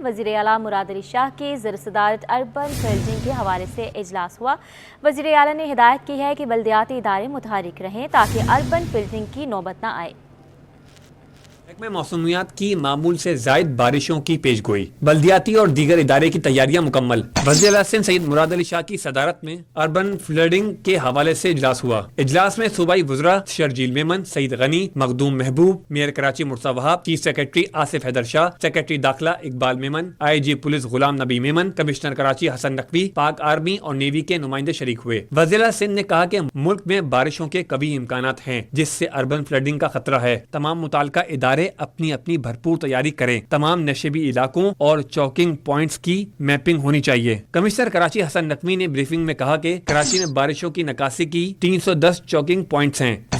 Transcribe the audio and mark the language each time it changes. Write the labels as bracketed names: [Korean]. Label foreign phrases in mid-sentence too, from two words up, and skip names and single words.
[Urdu] وزیر اعلیٰ مراد علی شاہ کی زیر صدارت [English] urban building [Urdu] کے حوالے سے اجلاس ہوا. وزیر اعلیٰ نے ہدایت کی ہے کہ بلدیاتی ادارے متحرک رہیں تاکہ [English] urban building [Urdu] کی نوبت نہ آئے. میں موسمیات کی معمول سے زائد بارشوں کی پیشگوئی. بلدیاتی اور دیگر ادارے کی تیاریاں مکمل. وزیر اعلیٰ سندھ سید مراد علی شاہ کی صدارت میں [English] urban flooding [Urdu] کے حوالے سے اجلاس ہوا. اجلاس میں صوبائی وزراء شرجیل میمن، سعید غنی، مخدوم محبوب، میئر کراچی مرتضیٰ وہاب, [English] chief secretary [Urdu] آصف حیدر شاہ، سیکرٹری داخلہ اقبال میمن, [English] IG police [Urdu] غلام نبی میمن، کمشنر کراچی حسن نقوی، پاک آرمی اور نیوی کے نمائندے شریک ہوئے. وزیر اعلیٰ سندھ نے کہا کہ ملک میں بارشوں کے کبھی امکانات ہیں جس سے [English] urban flooding [Urdu] کا خطرہ ہے. تمام متعلقہ ادارے اپنی اپنی بھرپور تیاری کریں. تمام نشیبی علاقوں اور [English] choking points [Urdu] کی میپنگ ہونی چاہیے. کمشنر کراچی حسن نقوی نے بریفنگ میں کہا کہ کراچی میں بارشوں کی نکاسی کی 310 [English] choking points [Urdu] ہیں.